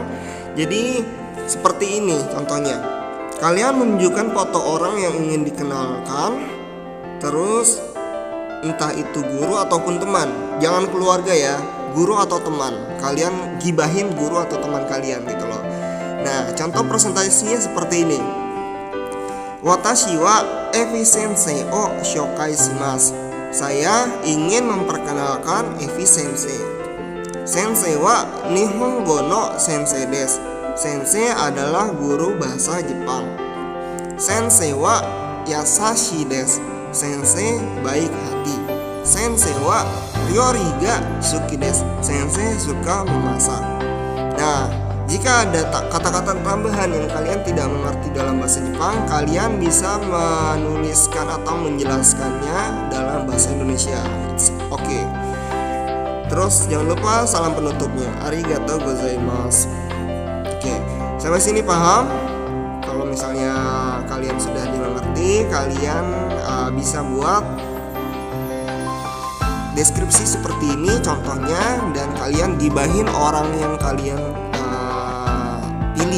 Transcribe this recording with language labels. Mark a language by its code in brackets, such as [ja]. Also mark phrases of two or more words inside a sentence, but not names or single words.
[id] Jadi seperti ini contohnya. Kalian menunjukkan foto orang yang ingin dikenalkan, terus entah itu guru ataupun teman, jangan keluarga ya, guru atau teman. Kalian gibahin guru atau teman kalian gitu loh. Nah, contoh presentasinya seperti ini. [ja] 私はEvi先生を紹介します. [id] Saya ingin memperkenalkan Evi Sensei. [ja] 先生は日本語の先生です. [id] Sensei adalah guru bahasa Jepang. [ja] 先生は優しいです. [id] Sensei baik hati. [ja] 先生は料理が好きです. [id] Sensei suka memasak. Nah, jika ada kata-kata tambahan yang kalian tidak mengerti dalam bahasa Jepang, kalian bisa menuliskan atau menjelaskannya dalam bahasa Indonesia. Oke. Terus jangan lupa salam penutupnya. [ja] ありがとうございます. [id] Oke, sampai sini paham? Kalau misalnya kalian sudah dimengerti, kalian bisa buat deskripsi seperti ini contohnya, dan kalian gibahin orang yang kalian pilih.